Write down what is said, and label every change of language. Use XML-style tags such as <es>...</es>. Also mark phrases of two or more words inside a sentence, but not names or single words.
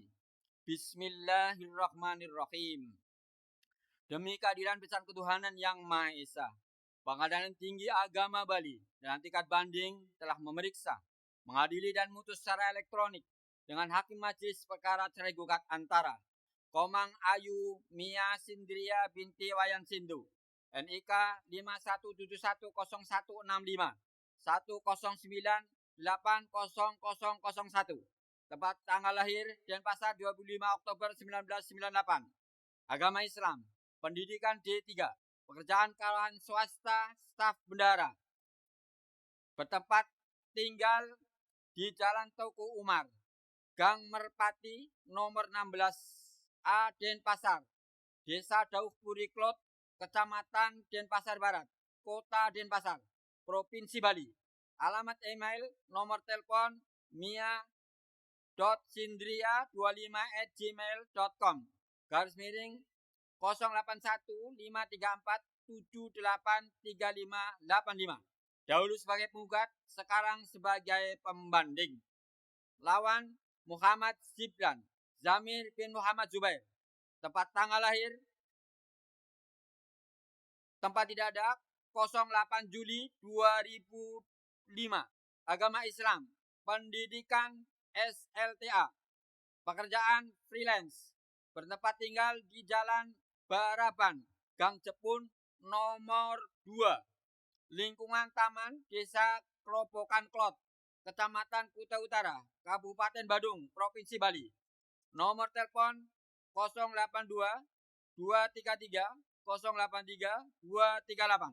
<ar>بسم الله الرحمن الرحيم.</ar> <id>Demi keadilan besar ketuhanan yang Maha Esa, Pengadilan Tinggi Agama Bali dan tingkat banding telah memeriksa, mengadili dan memutus secara elektronik dengan Hakim Majelis Perkara cerai gugat antara Komang Ayu Mia Sindria binti Wayan Sindu NIK 51710165 109800001, tempat tanggal lahir Denpasar 25 Oktober 1998, agama Islam, pendidikan D3, pekerjaan karyawan swasta, staf bendara, bertempat tinggal di Jalan Tauku Umar, Gang Merpati, nomor 16A Denpasar, Desa Dauhpuri Klot, Kecamatan Denpasar Barat, Kota Denpasar, Provinsi Bali. Alamat email, nomor telepon mia.sindria25@gmail.com, _ 081534783585, dahulu sebagai penggugat, sekarang sebagai pembanding. Lawan Muhammad Gibran Zamir bin Muhammad Zubair, tempat tanggal lahir, tempat tidak ada, 08 Juli 2005, agama Islam, pendidikan SLTA, pekerjaan freelance, bertempat tinggal di Jalan Baraban, Gang Jepun, nomor 2, lingkungan taman, Desa Kerobokan Klot, Kecamatan Kuta Utara, Kabupaten Badung, Provinsi Bali. Nomor telepon 082 233 083 238.</id>